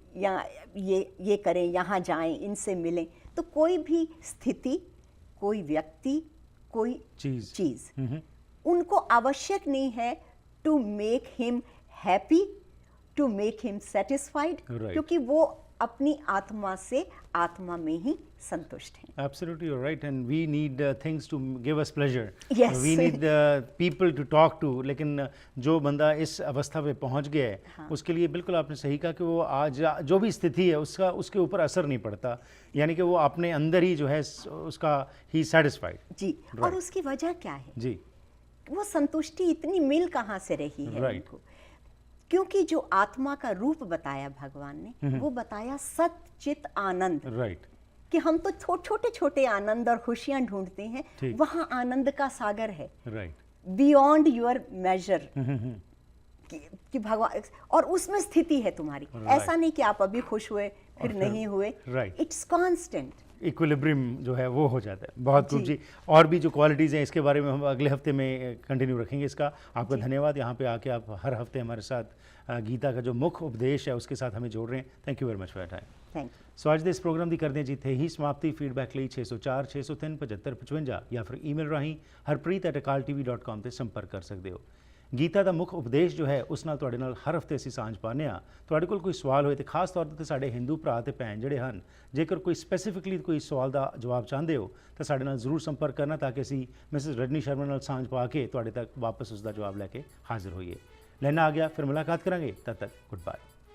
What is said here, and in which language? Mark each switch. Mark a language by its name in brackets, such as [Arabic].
[Hindi] या ये करें, यहाँ जाएं, इनसे मिलें। तो कोई भी स्थिति, कोई व्यक्ति, कोई चीज उनको आवश्यक नहीं है [English] to make him happy, to make him satisfied, [Hindi] क्योंकि वो अपनी आत्मा से आत्मा में ही संतुष्ट हैं। [English] Absolutely, you're right, and we need things to give us pleasure. Yes. We need people to talk to. [Hindi] लेकिन जो बंदा इस अवस्था पे पहुंच गया है, हाँ। उसके लिए बिल्कुल आपने सही कहा कि वो आज जो भी स्थिति है उसके ऊपर असर नहीं पड़ता, यानी कि वो अपने अंदर ही जो है उसका ही सेटिस्फाइड। जी, और उसकी वजह क्या है? जी, वो संतुष्टि इतनी मिल कहाँ से रही है उनको? क्योंकि जो आत्मा का रूप बताया भगवान ने, वो बताया सत चित आनंद। [English] Right. [Hindi] कि हम तो छोटे छोटे आनंद और खुशियां ढूंढते हैं, वहां आनंद का सागर है। [English] Right. Beyond your measure [Hindi] कि भगवान, और उसमें स्थिति है तुम्हारी। ऐसा नहीं कि आप अभी खुश हुए फिर नहीं हुए। [English] it's constant [Hindi] इक्विलिब्रियम जो है वो हो जाता है। बहुत खूब जी। और भी जो क्वालिटीज़ हैं इसके बारे में हम अगले हफ्ते में कंटिन्यू रखेंगे इसका। आपका धन्यवाद, यहाँ पे आके आप हर हफ्ते हमारे साथ गीता का जो मुख्य उपदेश है उसके साथ हमें जोड़ रहे हैं। [English] Thank you very much for time. Thank you. [Punjabi] सो आज ਦੇ ਇਸ ਪ੍ਰੋਗਰਾਮ ਦੀ ਕਰਦੇ ਜੀ ਥੇ ਹੀ ਸਮਾਪਤੀ। ਫੀਡਬੈਕ ਲਈ 604 603 7555 ਜਾਂ ਫਿਰ ਈਮੇਲ ਰਾਹੀਂ harpreet@akaltv.com ਤੇ ਸੰਪਰਕ ਕਰ ਸਕਦੇ ਹੋ। ਗੀਤਾ ਦਾ ਮੁੱਖ ਉਪਦੇਸ਼ ਜੋ ਹੈ ਉਸ ਨਾਲ ਤੁਹਾਡੇ ਨਾਲ ਹਰ ਹਫਤੇ ਅਸੀਂ ਸਾਂਝ ਪਾਉਂਦੇ ਹਾਂ। ਤੁਹਾਡੇ ਕੋਲ ਕੋਈ ਸਵਾਲ ਹੋਏ ਤੇ ਖਾਸ ਤੌਰ ਤੇ ਸਾਡੇ ਹਿੰਦੂ ਭਰਾ ਤੇ ਭੈਣ ਜਿਹੜੇ ਹਨ, ਜੇਕਰ ਕੋਈ ਸਪੈਸੀਫਿਕਲੀ ਕੋਈ ਸਵਾਲ ਦਾ ਜਵਾਬ ਚਾਹੁੰਦੇ ਹੋ ਤਾਂ ਸਾਡੇ ਨਾਲ ਜ਼ਰੂਰ ਸੰਪਰਕ ਕਰਨਾ, ਤਾਂ ਕਿ ਅਸੀਂ ਮਿਸਿਸ ਰਜਨੀ ਸ਼ਰਮਾ ਨਾਲ ਸਾਂਝ ਪਾ ਕੇ ਤੁਹਾਡੇ ਤੱਕ ਵਾਪਸ ਉਸ ਦਾ ਜਵਾਬ ਲੈ ਕੇ ਹਾਜ਼ਰ ਹੋਈਏ। ਲੈਣਾ ਆ ਗਿਆ, ਫਿਰ ਮੁਲਾਕਾਤ ਕਰਾਂਗੇ। ਤਦ ਤੱਕ ਗੁੱਡ ਬਾਏ।